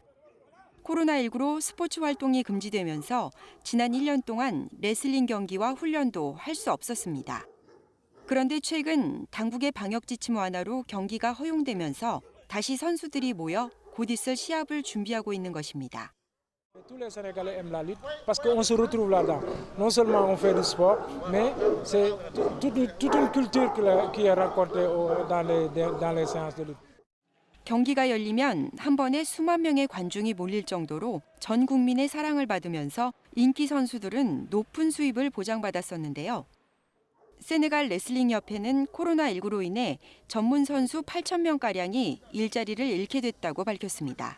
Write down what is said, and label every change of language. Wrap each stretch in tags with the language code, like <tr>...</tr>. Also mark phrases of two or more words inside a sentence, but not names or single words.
<ko>코로나19로 스포츠 활동이 금지되면서 지난 1년 동안 레슬링 경기와 훈련도 할 수 없었습니다. 그런데 최근 당국의 방역 지침 완화로 경기가 허용되면서 다시 선수들이 모여 곧 있을 시합을 준비하고 있는 것입니다.</ko> <fr>Tous les Sénégalais aiment la lutte parce qu'on se retrouve là-dedans. Non seulement on fait du sport, mais c'est toute une culture qui est racontée dans les séances de lutte.</fr> <ko>경기가 열리면 한 번에 수만 명의 관중이 몰릴 정도로 전 국민의 사랑을 받으면서 인기 선수들은 높은 수입을 보장받았었는데요. 세네갈 레슬링 협회는 코로나19로 인해 전문 선수 8,000명가량이 일자리를 잃게 됐다고 밝혔습니다.</ko>